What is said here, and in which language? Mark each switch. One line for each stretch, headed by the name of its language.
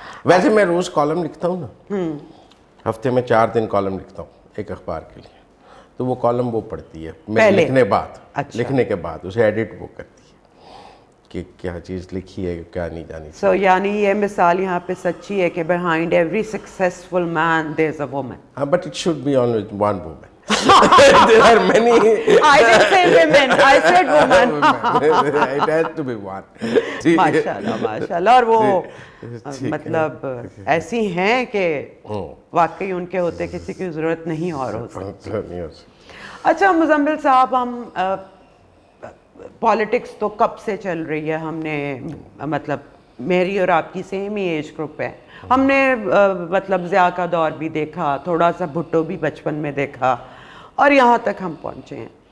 Urdu: ویسے میں rows column لکھتا ہوں نا, ہفتے میں 4 دن کالم لکھتا ہوں ایک اخبار کے لیے, تو وہ کالم وہ پڑھتی ہے میں لکھنے بعد, لکھنے کے بعد اسے ایڈٹ وہ کرتی ہے کہ کیا چیز لکھی ہے, کیا نہیں جانی. سو یعنی یہ مثال یہاں پہ سچی ہے کہ
English: behind every successful man there's a woman.
Urdu: ہاں,
English: but it should be only one woman. There are many. I didn't say women, I said woman. It has to be one.
Urdu: ماشاءاللہ ماشاءاللہ. اور وہ مطلب ایسی ہیں کہ واقعی ان کے ہوتے کسی کی ضرورت نہیں اور ہو سکتی. اچھا مزمل صاحب, ہم پالیٹکس تو کب سے چل رہی ہے, ہم نے مطلب میری اور آپ کی سیم ہی ایج گروپ ہے, ہم نے مطلب ضیاء کا دور بھی دیکھا, تھوڑا سا بھٹو بھی بچپن میں دیکھا, اور یہاں تک ہم پہنچے ہیں.